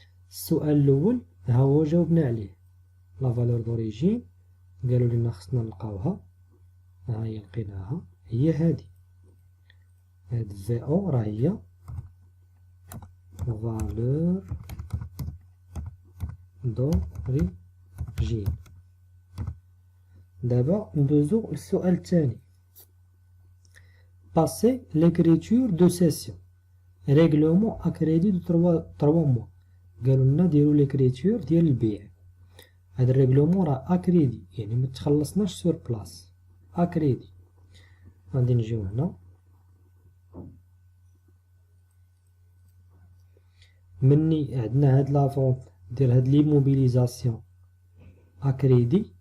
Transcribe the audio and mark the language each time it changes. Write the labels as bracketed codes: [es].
[ar] السؤال الأول ها هو جاوبنا عليه، لا فالور دوريجين قالوا لنا خصنا نلقاوها، ها هي لقيناها، هي هادي، هاد في أو راه هي فالور دوريجين. دابا ندوزو للسؤال الثاني. [fr] Passer l'écriture de session règlement à crédit de 3 mois. [ar] قالوا لنا ديرو ليكريتور ديال البيع. هاد الريغلومون راه اكريدي يعني متخلصناش سور بلاص، اكريدي. غادي نجيو هنا مني عندنا هاد لافونت ديال هاد ليموبيليزاسيون اكريدي.